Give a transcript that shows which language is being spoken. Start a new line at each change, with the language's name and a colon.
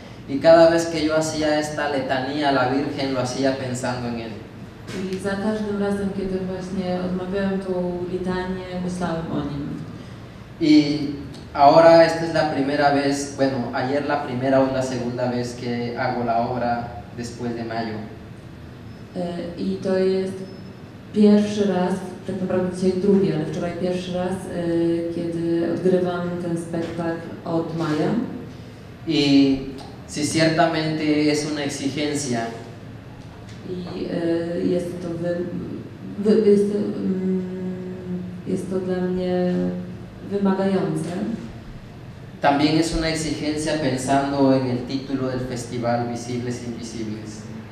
Spanish: Y cada vez que yo hacía esta letanía a la Virgen, lo hacía pensando en él.
Polish: I za każdym razem, kiedy właśnie odmawiałem tą litanię, myślałem o nim.
Spanish: Y ahora esta es la primera vez, bueno, ayer la primera o la segunda vez que hago la obra después de mayo.
Polish: I to jest pierwszy raz, tak naprawdę dzisiaj drugi, ale wczoraj pierwszy raz, kiedy odgrywam ten spektakl od maja.
Spanish: Y sí, ciertamente es una exigencia.
Polish: I jest to dla mnie wymagające.
Spanish: También es una exigencia pensando en el título del festival, Visibles Invisibles.